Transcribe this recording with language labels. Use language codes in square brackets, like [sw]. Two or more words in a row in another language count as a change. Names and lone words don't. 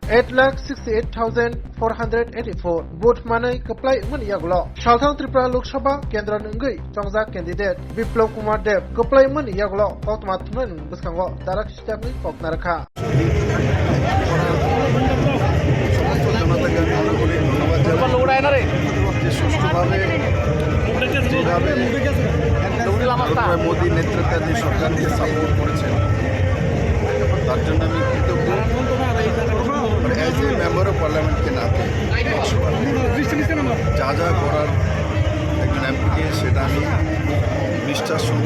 [trp] 8,68,484 vote manai keplai mun yaglo Salthang Tripura Lok Sabha Kendra nungui chongja candidate Biplab Kumar Dev keplai mun yaglo kotma thmen buskango darak stepni koknarakha [bn] মোদী নেতৃত্বাধীন সরকারকে সাপোর্ট করেছেন তার জন্য আমি কৃতজ্ঞ [en] as a member of parliament-ke [bn] নাতে যা যা করার একজন এমপিকে সেটা আমি নিষ্ঠার সঙ্গে